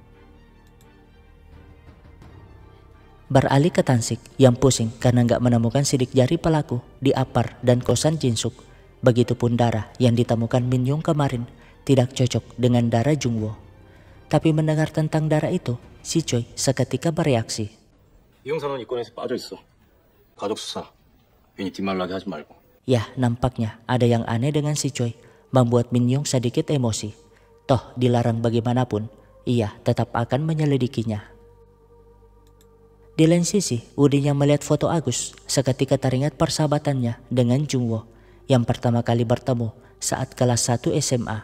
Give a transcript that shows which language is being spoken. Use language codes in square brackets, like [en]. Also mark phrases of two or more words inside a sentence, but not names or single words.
[id] Beralih ke Tansik yang pusing karena nggak menemukan sidik jari pelaku di apar dan kosan Jinsuk. Begitupun darah yang ditemukan Min-young kemarin tidak cocok dengan darah Jungwoo. Tapi mendengar tentang darah itu, si Choi seketika bereaksi. [ko] 이 형사는 이 건에서 빠져 있어. 가족 수사. 괜히 뒷말나게 하지 말고. [id] Ya, nampaknya ada yang aneh dengan si Choi, membuat Min-young sedikit emosi. Toh dilarang bagaimanapun, ia tetap akan menyelidikinya. Di lain sisi, Udin yang melihat foto Agus seketika teringat persahabatannya dengan Jungwoo yang pertama kali bertemu saat kelas 1 SMA.